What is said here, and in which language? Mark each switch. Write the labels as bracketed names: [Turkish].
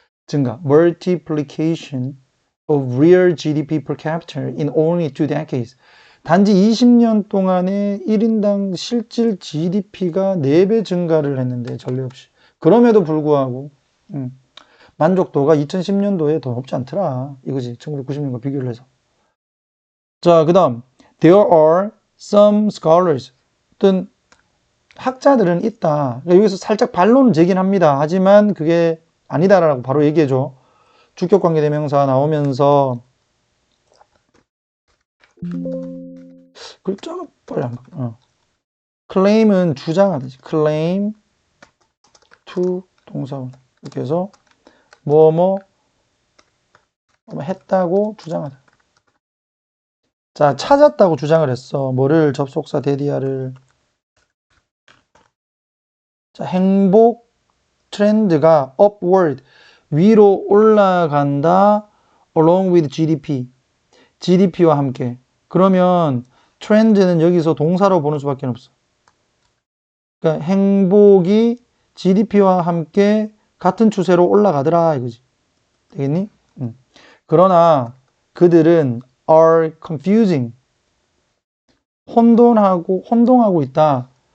[Korean] 증가. [English] Multiplication of real GDP per capita in only 2 decades. [Korean] 단지 20년 동안에 1인당 실질 GDP가 4배 증가를 했는데, 전례 없이. 그럼에도 불구하고, 만족도가 2010년도에 더 높지 않더라. 이거지. 1990년과 비교를 해서. 자, 그 다음. [English] There are some scholars. [Korean] 어떤 학자들은 있다. 여기서 살짝 반론을 제긴 합니다. 하지만 그게 아니다라고 바로 얘기해줘. 주격관계대명사 나오면서 글자가 빨리 안 바뀌어. claim은 주장하듯이. claim to 동사원. 이렇게 해서 뭐뭐 했다고 주장하다. 자, 찾았다고 주장을 했어. 뭐를? 접속사 데디아를. 자, 행복 트렌드가 upward, 위로 올라간다. [English] along with GDP, [Korean] GDP와 함께. 그러면 트렌드는 여기서 동사로 보는 수밖에 없어. 그러니까 행복이 GDP와 함께 같은 추세로 올라가더라 이거지. 되겠니? 그러나 그들은 [English] are confusing, [Korean] 혼동하고 있다.